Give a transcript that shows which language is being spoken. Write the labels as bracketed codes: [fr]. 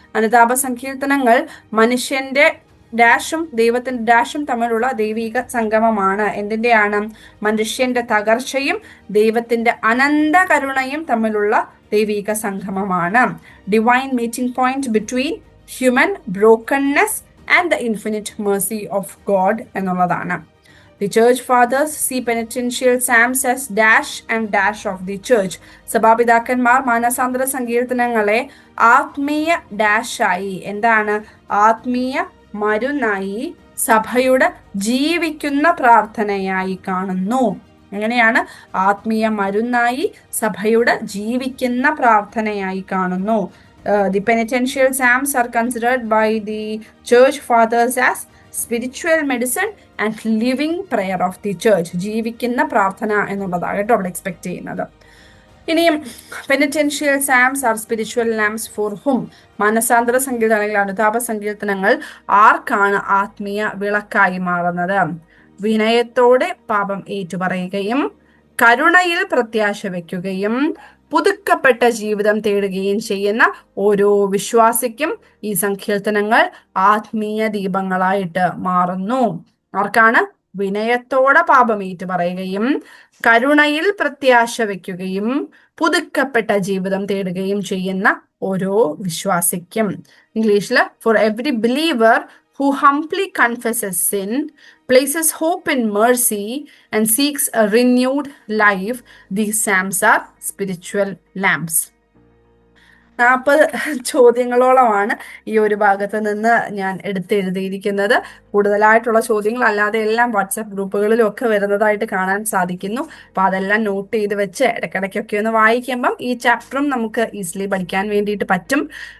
[ml] അനുതാപ സങ്കീർത്തനങ്ങൾ മനുഷ്യന്റെ ഡാഷും ദൈവത്തിന്റെ ഡാഷും തമ്മിലുള്ള ദൈവിക സംഗമമാണ്. എന്തിന്റെയാണ്? മനുഷ്യന്റെ തകർച്ചയും ദൈവത്തിന്റെ അനന്ത കരുണയും തമ്മിലുള്ള ദൈവിക സംഗമമാണ്. [en] divine meeting point between human brokenness and the infinite mercy of God [ml] എന്നുള്ളതാണ്. [en] The church fathers see penitential psalms as dash and dash of the church. [ml] സഭാപിതാക്കന്മാർ മാനസാന്തര സങ്കീർത്തനങ്ങളെ ആത്മീയ ഡാഷായി, എന്താണ്? ആത്മീയ മരുന്നായി, സഭയുടെ ജീവിക്കുന്ന പ്രാർത്ഥനയായി കാണുന്നു. എങ്ങനെയാണ്? ആത്മീയ മരുന്നായി, സഭയുടെ ജീവിക്കുന്ന പ്രാർത്ഥനയായി കാണുന്നു. [en] The penitential psalms are considered by the church fathers as spiritual medicine and living prayer of the church. [ml] ജീവിക്കുന്ന പ്രാർത്ഥന എന്നുള്ളതാണ് കേട്ടോ അവിടെ എക്സ്പെക്ട് ചെയ്യുന്നത്. ഇനിയും [en] Penitential psalms are spiritual lambs for whom. [ml] മാനസാന്തര സങ്കീർത്തനം അല്ലെങ്കിൽ അനുതാപ സങ്കീർത്തനങ്ങൾ ആർക്കാണ് ആത്മീയ വിളക്കായി മാറുന്നത്? വിനയത്തോടെ പാപം ഏറ്റുപറയുകയും കരുണയിൽ പ്രത്യാശ വയ്ക്കുകയും പുതുക്കപ്പെട്ട ജീവിതം തേടുകയും ചെയ്യുന്ന ഓരോ വിശ്വാസിക്കും ഈ സങ്കീർത്തനങ്ങൾ ആത്മീയ ദീപങ്ങളായിട്ട് മാറുന്നു. ആർക്കാണ്? വിനയത്തോടെ പാപമേറ്റു പറയുകയും കരുണയിൽ പ്രത്യാശ വയ്ക്കുകയും പുതുക്കപ്പെട്ട ജീവിതം തേടുകയും ചെയ്യുന്ന ഓരോ വിശ്വാസിക്കും. ഇംഗ്ലീഷിൽ [en] For every believer who humbly confesses sin, places hope in mercy, and seeks a renewed life, these psalms are spiritual lamps. [ml] 40 ചോദ്യങ്ങളോളമാണ് ഈ ഒരു ഭാഗത്ത് നിന്ന് ഞാൻ എടുത്തെഴുതിയിരിക്കുന്നത്. കൂടുതലായിട്ടുള്ള ചോദ്യങ്ങൾ അല്ലാതെ എല്ലാം വാട്സാപ്പ് ഗ്രൂപ്പുകളിലും ഒക്കെ വരുന്നതായിട്ട് കാണാൻ സാധിക്കുന്നു. അപ്പൊ അതെല്ലാം നോട്ട് ചെയ്ത് വെച്ച് ഇടയ്ക്കിടയ്ക്കൊക്കെ ഒന്ന് വായിക്കുമ്പം ഈ ചാപ്റ്ററും നമുക്ക് ഈസിലി പഠിക്കാൻ വേണ്ടിയിട്ട് പറ്റും.